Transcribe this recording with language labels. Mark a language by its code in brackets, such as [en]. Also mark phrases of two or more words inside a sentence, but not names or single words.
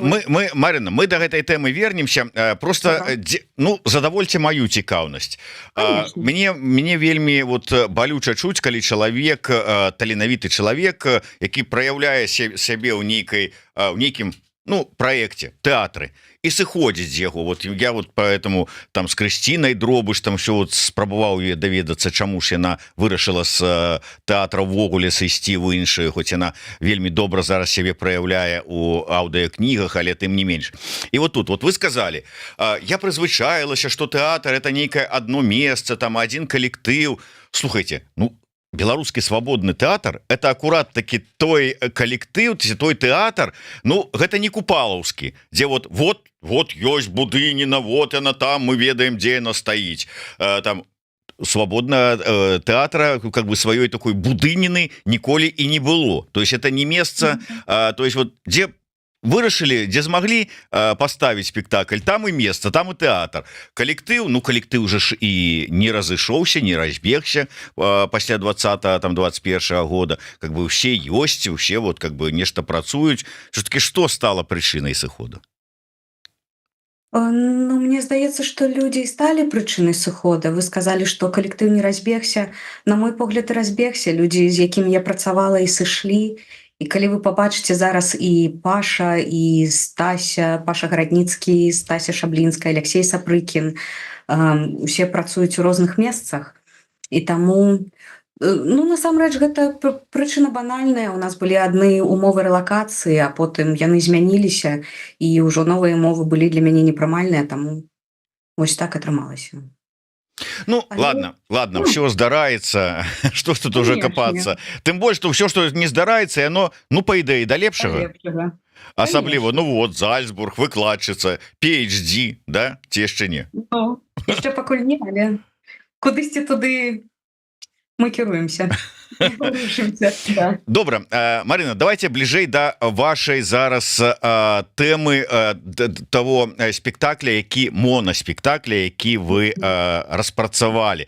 [be] мы Марина, мы до гэтай тэмы вернемся, просто ну задавольце маю цікаўнасць. Мне вельмі вот балюча чуць, калі чалавек, таленавіты чалавек, які праяўляе сябе ў нейкім проекте, тэатры, і сыходзіць з яго. [ru] Вот я вот поэтому [be] там з Крысцінай Дробыш там все вот спрабаваў даведацца, чаму ж яна вырашыла з тэатра ўвогуле сысці ў іншую, хоць яна вельмі добра зараз сябе праяўляе у аўдыокнігах, але тым не менш. І вот тут вот [ru] вы сказали, [be] я прызвычаілася, [ru] что тэатр это [be] нейкае одно месца, там один калектыў. Слухайте, ну беларускі свабодны тэатр это акурат таки той калектыў, той тэатр, ну гэта не купалаўскі, дзе вот ёсць Будыніна, вот яна там, мы ведаем, дзе яна стаіць, там свабодна тэатра как бы сваёй такой Будыніны ніколі і не было. [ru] То есть это [be] не месца, то есть вот дзе вырашылі, дзе змаглі паставіць спектакль, там і месца, там і тэатр. Калектыў, ну калектыў же ж і не разышоўся, не разбегся пасля 20-21 года, как бы усе ёсць, усе вот как бы нешта працуюць. [ru] Все-таки что стало прычынай сыходу? [be] Ну, мне здаецца, што людзі і сталі прычынай сыхода. Вы сказалі, што калектыў не разбегся. На мой погляд, і разбегся. Людзі, з якімі я працавала, і сышлі. І калі вы пабачыце зараз і Паша, і Стася, Паша Гарадніцкі, Стася Шаблінская, Алексей Сапрыкін, усе працуюць у розных месцах. І таму, ну, насамрэч, гэта прычына банальная. У нас былі адны умовы рэлакацыі, а потым яны змяніліся, і ўжо новыя умовы былі для мяне непрымальныя, таму вось так атрымалася. [ru] Ну, ладно, [be] все здараецца, [ru] что тут уже копаться. Тым больш, что все, что не здараецца, яно, ну, по ідэі, да лепшага. [be] Асабліва, ну вот, Зальцбург, выкладчыца, PhD, да? Ці яшчэ не? Ну, яшчэ пакуль не, але кудысьці туды мы кіруемся. Добра, Марина, давайте бліжэй да вашай зараз тэмы того спектакля, які моноспектакля, які вы распрацавалі.